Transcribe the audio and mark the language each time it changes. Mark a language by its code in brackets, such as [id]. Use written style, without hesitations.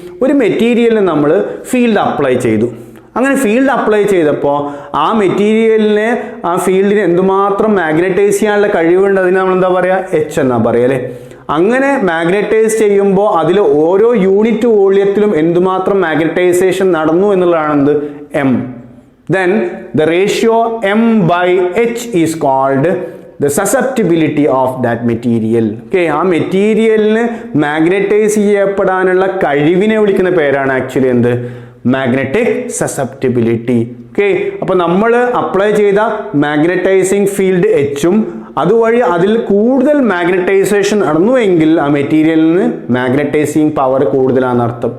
[ml] ഒരു മെറ്റീരിയലിന് നമ്മൾ ഫീൽഡ് അപ്ലൈ ചെയ്തു. അങ്ങനെ ഫീൽഡ് അപ്ലൈ ചെയ്തപ്പോൾ ആ മെറ്റീരിയലിനെ ആ ഫീൽഡിന് എന്തുമാത്രം മാഗ്നറ്റൈസ് ചെയ്യാനുള്ള കഴിവുണ്ട് അതിന് നമ്മൾ എന്താ പറയുക? എച്ച് എന്നാ പറയുക അല്ലേ? അങ്ങനെ മാഗ്നറ്റൈസ് ചെയ്യുമ്പോൾ അതിൽ ഓരോ യൂണിറ്റ് വോള്യത്തിലും എന്തുമാത്രം മാഗ്നറ്റൈസേഷൻ നടന്നു എന്നുള്ളതാണ് എന്ത്? M. [en] then the ratio m by h is called the susceptibility of that material. [ml] Okay, ആ മെറ്റീരിയലിന് മാഗ്നറ്റൈസ് ചെയ്യപ്പെടാനുള്ള കഴിവിനെ വിളിക്കുന്ന പേരാണ് ആക്ച്വലി എന്ത്? Magnetic susceptibility. ഓക്കെ, അപ്പൊ നമ്മൾ അപ്ലൈ ചെയ്ത മാഗ്നറ്റൈസിങ് ഫീൽഡ് എച്ചും അതുവഴി അതിൽ കൂടുതൽ മാഗ്നറ്റൈസേഷൻ നടന്നുവെങ്കിൽ ആ മെറ്റീരിയലിന് മാഗ്നറ്റൈസിങ് പവർ കൂടുതലാണെന്ന് അർത്ഥം.